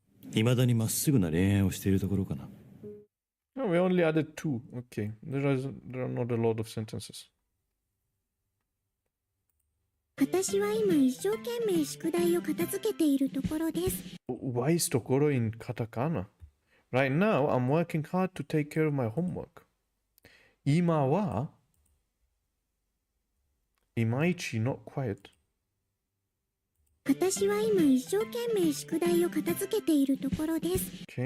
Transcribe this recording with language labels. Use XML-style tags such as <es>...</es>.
<ja>未だにまっすぐな恋愛をしているところかな。</ja> <en>No, we only added 2. Okay. There are not a lot of sentences.</en> <ja>私は今一生懸命宿題を片付けているところです。</ja> <en>Why is ところ in katakana? Right now, I'm working hard to take care of my homework.</en> <ja>今はいまいち</ja> <en>not quiet.</en> <ja>私は今一生懸命宿題を片付けているところです。</ja>